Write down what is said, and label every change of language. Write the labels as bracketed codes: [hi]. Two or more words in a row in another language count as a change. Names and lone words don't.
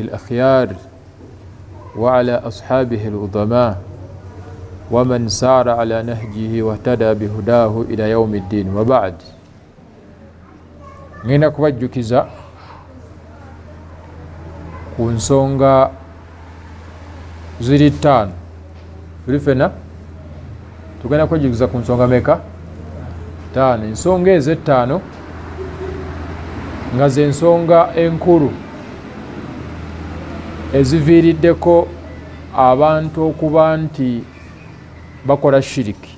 [ar] الأخيار وعلى أصحابه العظماء ومن سار على نهجه واهتدى بهداه إلى يوم الدين وبعد. [lg] ngenda kubajjukiza ku nsonga ziri ttaano. Tuli ffena tugenda kwejjukiza ku nsonga meka? Ttaano. Ensonga ezo ettaano nga ze nsonga enkulu eziviiriddeko abantu okuba nti bakola shiriki.